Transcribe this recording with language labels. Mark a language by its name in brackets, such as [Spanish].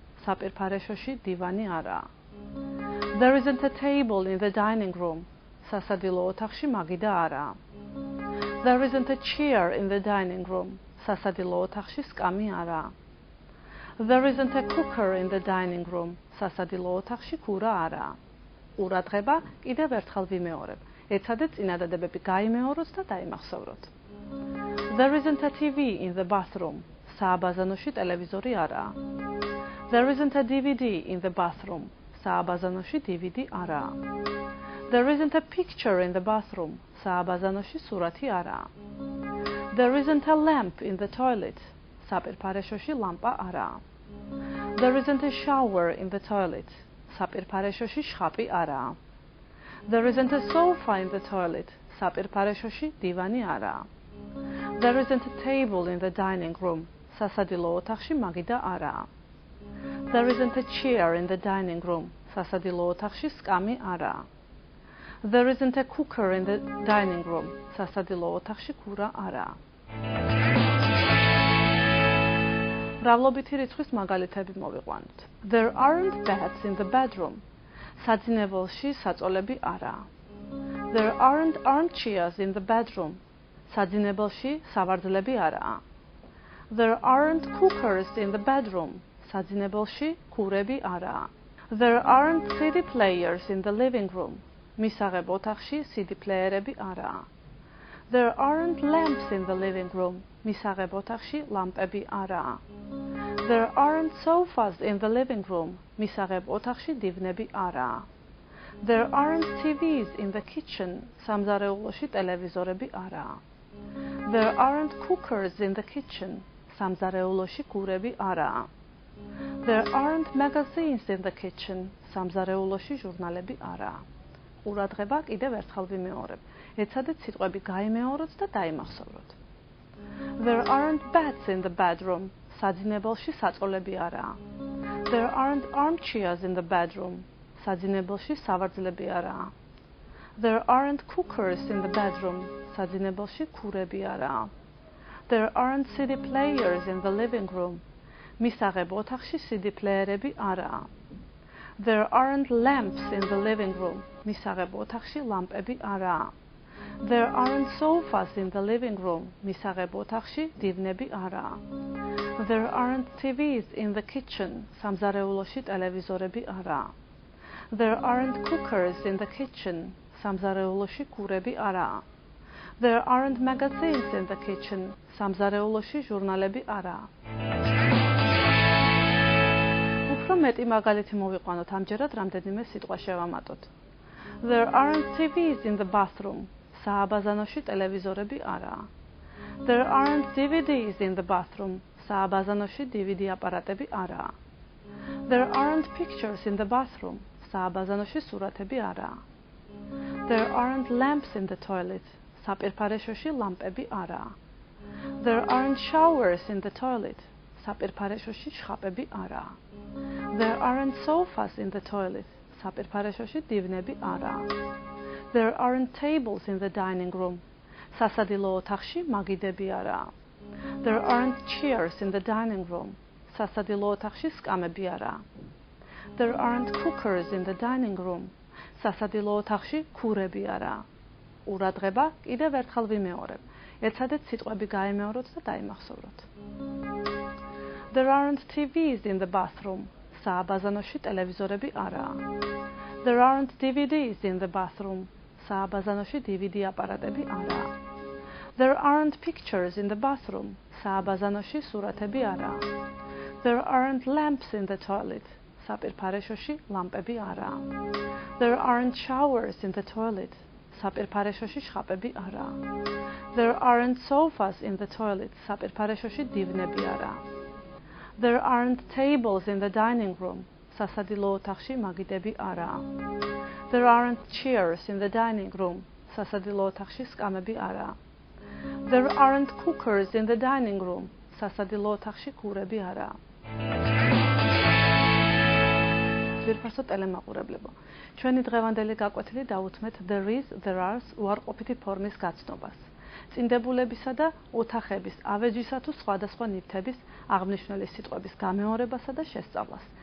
[Georgian] საპირფარეშოში დივანი არაა. [English] There isn't a table in the dining room. [Georgian] სასადილო ოთახში მაგიდა არაა. [English] There isn't a chair in the dining room. [Georgian] სასადილო ოთახში სკამი არაა. [English] There isn't a cooker in the dining room. [Georgian] სასადილო ოთახში ქურა არაა. ყურადღება კიდევ ერთხელ ვიმეორებ. ეცადეთ წინადადებები გაიმეოროთ და დაიმახსოვროთ. [English] There isn't a TV in the bathroom. [Georgian] სააბაზანოში ტელევიზორი არაა. [English] There isn't a DVD in the bathroom. [Georgian] სააბაზანოში DVD არაა. [English] There isn't a picture in the bathroom. [Georgian] სააბაზანოში სურათი არაა. [English] There isn't a lamp in the toilet. [Georgian] საპირფარეშოში ლამპა არაა. [English] There isn't a shower in the toilet. [Georgian] საპირფარეშოში შხაპი არაა. [English] There isn't a sofa in the toilet. [Georgian] საპირფარეშოში დივანი არაა. [English] There isn't a table in the dining room. [Georgian] სასადილო ოთახში მაგიდა არაა. [English] There isn't a chair in the dining room. [Georgian] სასადილო ოთახში სკამი არაა. [English] There isn't a cooker in the dining room. [Georgian] სასადილო ოთახში ქურა არაა. მრავლობითი რიცხვის მაგალითები მოვიყვანოთ. [English] There aren't beds in the bedroom. [Georgian] საძინებელში საწოლები არაა. [English] There aren't armchairs in the bedroom. [Georgian] საძინებელში სავარძლები არაა. [English] There aren't cookers in the bedroom. [Georgian] საძინებელში ქურები არაა. [English] There aren't CD players in the living room. [Georgian] მისაღებ ოთახში CD პლეიერები არაა. [English] There aren't lamps in the living room. [Georgian] მისაღებ ოთახში ლამპები არაა. [English] There aren't sofas in the living room. [Georgian] მისაღებ ოთახში დივნები არაა. [English] There aren't TVs in the kitchen. [Georgian] სამზარეულოში ტელევიზორები არაა. [English] There aren't cookers in the kitchen. [Georgian] სამზარეულოში ქურები არაა. [English] There aren't magazines in the kitchen. [Georgian] სამზარეულოში ჟურნალები არაა. ყურადღება კიდევ ერთხელ ვიმეორებ. ეცადეთ სიტყვები გაიმეოროთ და დაიმახსოვროთ. [English] There aren't beds in the bedroom. [Georgian] საძინებელში საწოლები არაა. [English] There aren't armchairs in the bedroom. [Georgian] საძინებელში სავარძლები არაა. [English] There aren't cookers in the bedroom. [Georgian] საძინებელში ქურები არაა. [English] There aren't CD players in the living room. [Georgian] მისაღებ ოთახში CD პლეიერები არაა. [English] There aren't lamps in the living room. [Georgian] მისაღებ ოთახში ლამპები არაა. [English] There aren't sofas in the living room. [Georgian] მისაღებ ოთახში დივნები არაა. [English] There aren't TVs in the kitchen. [Georgian] სამზარეულოში ტელევიზორები არაა. [English] There aren't cookers in the kitchen. [Georgian] სამზარეულოში ქურები არაა. [English] There aren't magazines in the kitchen. [Georgian] სამზარეულოში ჟურნალები არაა. უფრო მეტი მაგალითი მოვიყვანოთ, ამჯერად რამდენიმე სიტყვა შევამატოთ. [English] There aren't TVs in the bathroom. [Georgian] სააბაზანოში ტელევიზორები არაა. [English] There aren't DVDs in the bathroom. [Georgian] სააბაზანოში DVD აპარატები არაა. [English] There aren't pictures in the bathroom. [Georgian] სააბაზანოში სურათები არაა. [English] There aren't lamps in the toilet. [Georgian] საპირფარეშოში ლამპები არაა. [English] There aren't showers in the toilet. [Georgian] საპირფარეშოში შხაპები არაა. [English] There aren't sofas in the toilet. [Georgian] საპირფარეშოში დივნები არაა. [English] There aren't tables in the dining room. [Georgian] სასადილო ოთახში მაგიდები არაა. [English] There aren't chairs in the dining room. [Georgian] სასადილო ოთახში სკამები არაა. [English] There aren't cookers in the dining room. [Georgian] სასადილო ოთახში ქურები არაა. ყურადღება კიდევ ერთხელ ვიმეორებ. ეცადეთ სიტყვები გაემეოროთ და დაიმახსოვროთ. [English] There aren't TVs in the bathroom. [Georgian] სააბაზანოში ტელევიზორები არაა. [English] There aren't DVDs in the bathroom. [Georgian] სააბაზანოში DVD აპარატები არაა. [English] There aren't pictures in the bathroom. [Georgian] სააბაზანოში სურათები არაა. [English] There aren't lamps in the toilet. [Georgian] საპირფარეშოში ლამპები არაა. [English] There aren't showers in the toilet. [Georgian] საპირფარეშოში შხაპები არაა. [English] There aren't sofas in the toilet. [Georgian] საპირფარეშოში დივნები არაა. [English] There aren't tables in the dining room. [Georgian] სასადილო ოთახში მაგიდები არაა. [English] There aren't chairs in the dining room. [Georgian] სასადილო ოთახში სკამები არაა. [English] There aren't cookers in the dining room. [Georgian] სასადილო ოთახში ქურები არაა. ძვირფასო ტელემაყურებლებო, ჩვენი დღევანდელი გაკვეთილი დაუთმეთ there is, there are-ს უარყოფითი ფორმის გაცნობას. წინდებულებისა და ოთახების ავეჯისა თუ სხვადასხვა ნივთების აღნიშნული სიტყვების გამეორებასა და შესწავლას.